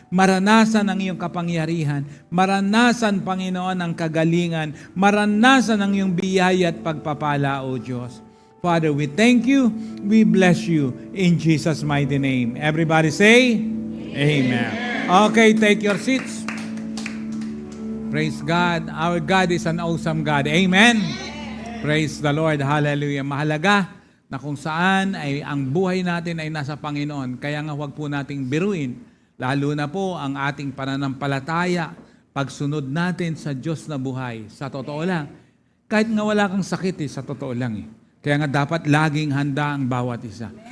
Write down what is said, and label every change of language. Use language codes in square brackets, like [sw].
[tl] Maranasan ang iyong kapangyarihan. Maranasan, Panginoon, ang kagalingan. Maranasan ang iyong biyaya at pagpapala, O Diyos. [en] Father, we thank you. We bless you in Jesus' mighty name. Everybody say, Amen. Okay, take your seats. Praise God. Our God is an awesome God. Amen. Praise the Lord. Hallelujah. [tl] Mahalaga na kung saan ay ang buhay natin ay nasa Panginoon. Kaya nga huwag po nating biruin. Lalo na po ang ating pananampalataya, pagsunod natin sa Diyos na buhay. Sa totoo lang. Kahit nga wala kang sakit, sa totoo lang eh. Kaya nga dapat laging handa ang bawat isa.